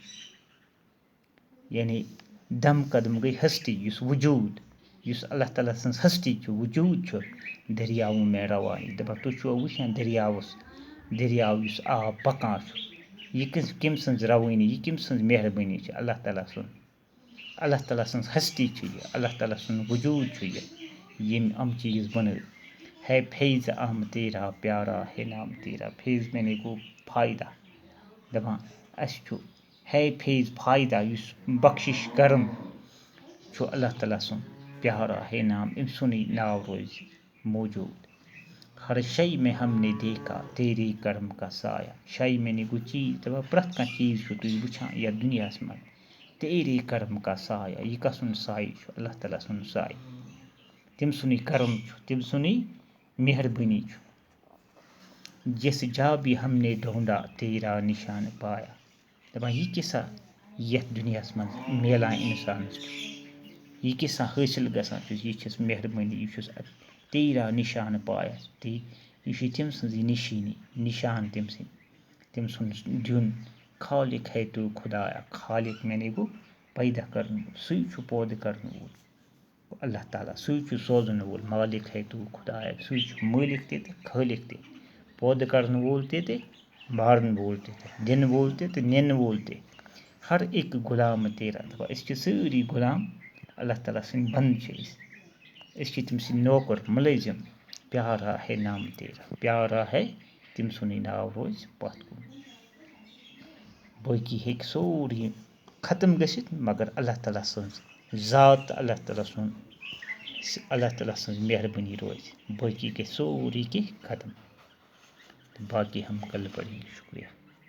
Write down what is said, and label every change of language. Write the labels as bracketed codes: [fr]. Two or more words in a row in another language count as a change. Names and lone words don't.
[ks] یعنی دم قدم گٔے ہستی یُس وجوٗد یُس اللہ تعالیٰ سٕنٛز ہستی چھُ وجوٗد چھُ دریاؤں میں روانی دَپان تُہۍ چھُوا وٕچھان دریاو یُس آب پَکان چھُ یہِ کٔمۍ سٕنٛز روٲنی یہِ کٔمۍ سٕنٛز مہربٲنی چھِ اللہ تعالیٰ سٕنٛز ہستی چھِ یہِ اللہ تعالیٰ سُنٛد وجوٗد چھُ یہِ ییٚمۍ یِم چیٖز بَنٲوۍ [ur] ہے فیض احمد تیرا پیارا ہے نام تیرا [ks] فیض مینے گوٚو فٲیدہ دَپان اَسہِ چھُ [ur] ہے فیض [ks] فٲیدہ یُس بخشش کرم چھُ اللہ تعالیٰ سُنٛد [ur] پیارا ہے نام [ks] أمۍ سُنٛدٕے ناو روزِ موجوٗد [ur] ہر شے میں ہم نے دیکھا تیرے کرم کا سایہ [ks] شے مینے گوٚو چیٖز دَپان پرٛٮ۪تھ کانٛہہ چیٖز چھُ تُہۍ وٕچھان یَتھ دُنیاہَس منٛز [ur] تیرے کرم کا سایہ [ks] یہِ کَس سُنٛد سایہِ چھُ اللہ تعالیٰ سُنٛد سایہِ تٔمۍ سُنٛدٕے کرم چھُ تٔمۍ سُنٛدٕے مہربٲنی چھُ [ur] جس جا بھی ہم نے ڈھونڈا تیرا نشان پایا [ks] دَپان یہِ کیٛاہ سا یَتھ دُنیاہَس منٛز میلان اِنسانَس چھُ یہِ کیٛاہ سا حٲصِل گژھان چھُس یہِ چھَس مہربٲنی یہِ چھُس [ur] تیرا نِشان پایا [ks] یہِ چھِ تٔمۍ سٕنٛزٕے نِشٲنی نِشان تٔمۍ سُنٛد دیُن [ur] خالق ہے تو خدایا [ks] خالق مینے گوٚو پیدا کَرن وول سُے چھُ پٲدٕ کَرن وول اللہ تعالیٰ سُے چھُ سوزن وول [ur] مالک ہے تو خدایا [ks] سُے چھُ مٲلِک تہِ تہٕ خٲلق تہِ پٲدٕ کَرن وول تہِ تہٕ مارن وول تہِ دِنہٕ وول تہِ تہٕ نِنہٕ وول تہِ [ur] ہر اِک غلام تیرا [ks] دَپان أسۍ چھِ سٲری غلام اللہ تعالیٰ سٕنٛدۍ بنٛد چھِ أسۍ چھِ تٔمۍ سٕنٛدۍ نوکر مُلٲزِم [ur] پیارا ہے نام تیرا پیارا ہے [ks] تٔمۍ سُنٛدٕے ناو روزِ پَتھ کُن باقٕے ہیٚکہِ سورُے ختم گٔژھِتھ مگر اللہ تعالیٰ سٕنٛز ذات تہٕ اللہ تعالیٰ سٕنٛز مہربٲنی روزِ باقٕے گژھِ سورُے کینٛہہ ختم تہٕ باقٕے [ur] ہم کل پڑیں گے شُکریہ